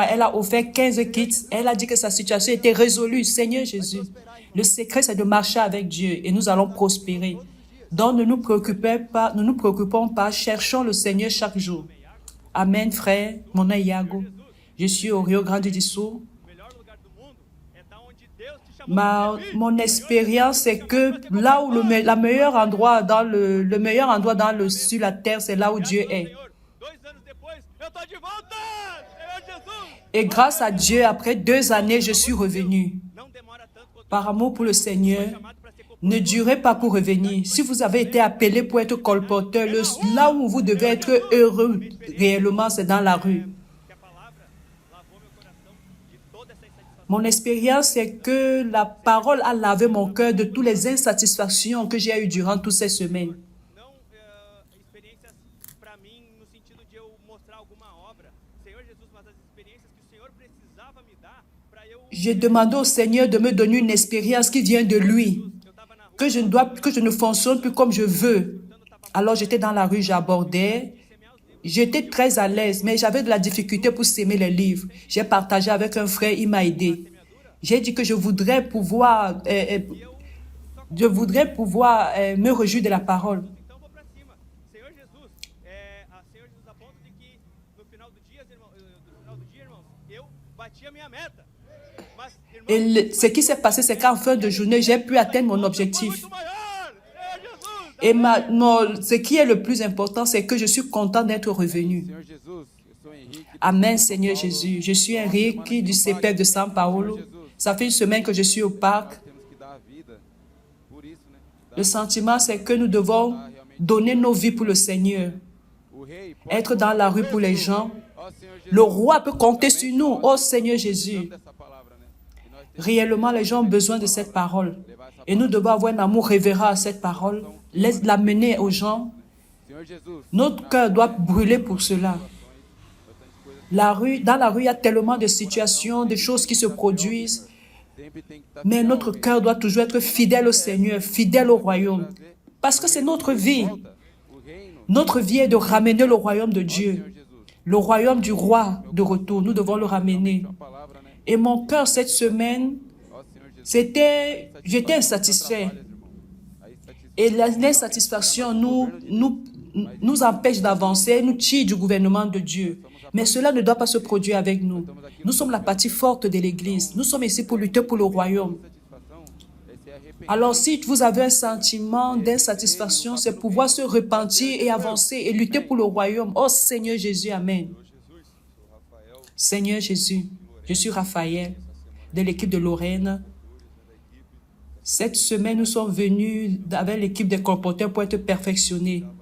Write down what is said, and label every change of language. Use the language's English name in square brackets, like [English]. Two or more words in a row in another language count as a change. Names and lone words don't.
[French] Elle a offert 15 kits. Elle a dit que sa situation était résolue. Seigneur Jésus, le secret, c'est de marcher avec Dieu et nous allons prospérer. Donc, ne nous préoccupons pas, cherchons le Seigneur chaque jour. Amen, frère. Mon nom est Iago. Je suis au Rio Grande do Sul. [Portuguese] O melhor lugar do mundo é da onde Deus te chamou. [French] Mon expérience, c'est que là où le meilleur endroit sur la terre, c'est là où Dieu est. [Portuguese] Senhor, 2 anos depois, eu tô de volta! Senhor Jesus! [French] Et grâce à Dieu, après 2 années, je suis revenu. [Portuguese] Não demora tanto quanto [French] Par amour pour le Seigneur, [Portuguese] chamado para ser [French] ne durez pas pour revenir. Si vous avez été appelé pour être colporteur, là où vous devez être heureux réellement, c'est dans la rue. [Portuguese] que a palavra lavou meu coração de toda essa insatisfação. [French] Mon expérience, c'est que la parole a lavé mon cœur de toutes les insatisfactions que j'ai eues durant toutes ces semaines. [Portuguese] Não experiências para mim no sentido de eu mostrar alguma obra, Senhor Jesus, mas as experiências que o Senhor precisava me dar para eu [French] J'ai demandé au Seigneur de me donner une expérience qui vient de lui. [Portuguese] eu tava na rua [French] Que je ne fonctionne plus comme je veux. Alors j'étais dans la rue, j'abordais. J'étais très à l'aise, mais j'avais de la difficulté pour s'aimer les livres. J'ai partagé avec un frère, il m'a aidé. J'ai dit que je voudrais pouvoir me réjouir de la parole. [Portuguese] Então eu vou para cima. Senhor Jesus, Senhor Jesus, a ponto de que no final do dia, irmãos, eu bati a minha meta. Mas, [French] Et [Portuguese] irmãos, [French] ce qui s'est passé, c'est qu'en fin de journée, j'ai pu atteindre mon objectif. [Portuguese] muito maior. Jesus. [French] Et ce qui est le plus important, c'est que je suis content d'être revenu. [Portuguese] Senhor Jesus, eu sou Henrique. [French] Amen, Seigneur Jésus. Je suis Henrique du CPF de São Paulo. Ça fait une semaine que je suis au parc. [Portuguese] Temos que dar a vida por isso, né? [French] Le sentiment, c'est que nous devons donner nos vies pour le Seigneur. [Portuguese] O rei pode [French] Être dans la rue pour les gens. [Portuguese] Ó Senhor Jesus, [French] Le roi peut compter sur nous. Oh Seigneur Jésus. [Portuguese] dessa palavra, né? E nós temos [French] Réellement, les gens ont besoin de cette parole. Et nous devons avoir un amour révérent à cette parole. Laisse l'amener aux gens. [Portuguese] Senhor Jesus, [French] Notre cœur doit brûler pour cela. Dans la rue, il y a tellement de situations, de choses qui se produisent. [Portuguese] sempre tem que estar [French] Mais notre cœur doit toujours être fidèle au Seigneur, fidèle au royaume. Parce que c'est notre vie. [Portuguese] o reino, [French] Notre vie est de ramener le royaume de Dieu. [Portuguese] Senhor Jesus. [French] Le royaume du roi de retour. Nous devons le ramener. [Portuguese] A palavra, né? [French] Et mon cœur, cette semaine, [Portuguese] Ó Senhor Jesus, [French] j'étais insatisfait. [Portuguese] falhas, irmão. Aí satisfaz [French] Et l'insatisfaction nous empêche d'avancer, nous tire du gouvernement de Dieu. Mais cela ne doit pas se produire avec nous. Nous sommes la partie forte de l'Église. Nous sommes ici pour lutter pour le royaume. [Portuguese] satisfação é se arrepender. [French] Alors si vous avez un sentiment d'insatisfaction, c'est pouvoir se repentir et avancer et lutter pour le royaume. Oh Seigneur Jésus, Amen. Seigneur Jésus, je suis Raphaël de l'équipe de Lorraine. Cette semaine, nous sommes venus avec l'équipe des colporteurs pour être perfectionnés.